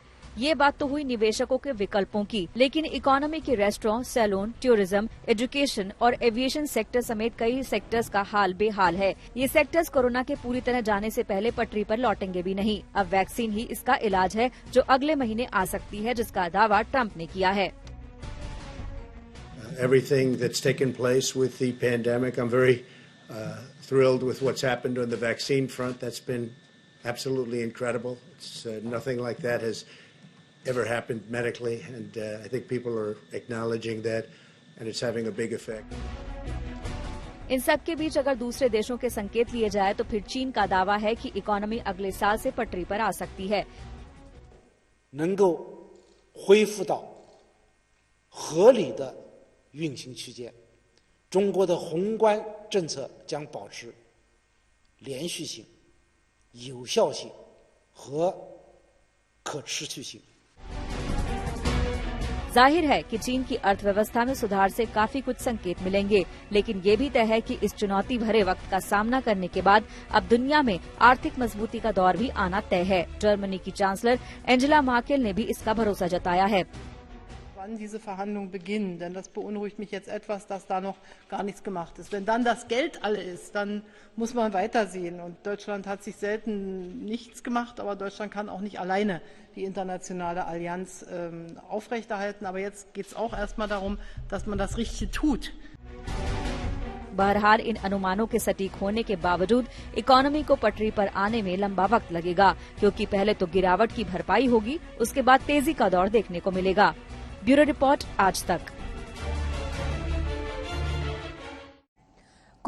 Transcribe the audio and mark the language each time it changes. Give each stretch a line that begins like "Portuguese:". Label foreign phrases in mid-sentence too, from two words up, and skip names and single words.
Hindi: ये बात तो हुई निवेशकों के विकल्पों की, लेकिन इकोनॉमी के
English: restaurant, salon, tourism, education
Hindi: और
English: aviation sector
Hindi: समेत कई सेक्टर्स का हाल बेहाल है। ये सेक्टर्स कोरोना के पूरी तरह जाने से पहले पटरी पर लौटेंगे भी नहीं। अब वैक्सीन ही इसका इलाज है जो अगले महीने आ सकती है, जिसका दावा ट्रंप ने किया है।
English: Everything that's taken place with the pandemic, I'm very thrilled with what's happened on the vaccine front. That's been absolutely incredible. It's nothing like that has ever happened medically, and I think people are acknowledging that, and it's having a big effect.
Hindi: इन सब के बीच अगर दूसरे देशों के संकेत लिए जाए तो फिर चीन का दावा है कि इकोनॉमी अगले साल से पटरी पर आ सकती है।
Chinese: 能够恢复到合理的运行区间，中国的宏观政策将保持连续性、有效性和可持续性。
Hindi: जाहिर है कि चीन की अर्थव्यवस्था में सुधार से काफी कुछ संकेत मिलेंगे, लेकिन ये भी तय है कि इस चुनौती भरे वक्त का सामना करने के बाद अब दुनिया में आर्थिक मजबूती का दौर भी आना तय है। जर्मनी की चांसलर एंजेला मार्केल ने भी इसका भरोसा जताया है।
German: Wann diese Verhandlungen beginnen, denn das beunruhigt mich jetzt etwas, dass da noch gar nichts gemacht ist. Wenn dann das Geld alle ist, dann muss man weitersehen. Und Deutschland hat sich selten nichts gemacht, aber Deutschland kann auch nicht alleine die internationale Allianz aufrechterhalten. Aber jetzt geht es auch erstmal darum, dass man das Richtige tut.
Hindi: बहरहाल इन अनुमानों के सटीक होने के बावजूद इकोनॉमी को पटरी पर आने में लंबा वक्त लगेगा, क्योंकि पहले तो गिरावट की भरपाई होगी, उसके बाद तेजी का दौर देखने को मिलेगा।
English: bureau report,
Hindi: आज तक।